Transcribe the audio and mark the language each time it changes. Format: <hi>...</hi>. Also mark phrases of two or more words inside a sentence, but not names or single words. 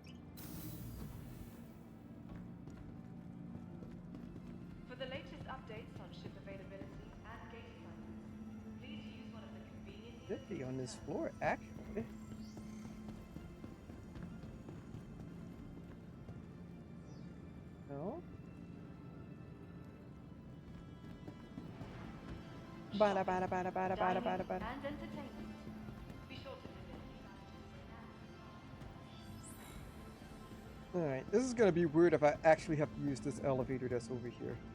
<en>For the latest updates on ship availability and gate assignments, please use one of the convenient Should be on this terminals. floor, actually. No. Bada bada bada bada bada Dining bada bada. and entertainment. Be sure to visit Alright, this is gonna be weird if I actually have to use this elevator that's over here.</en>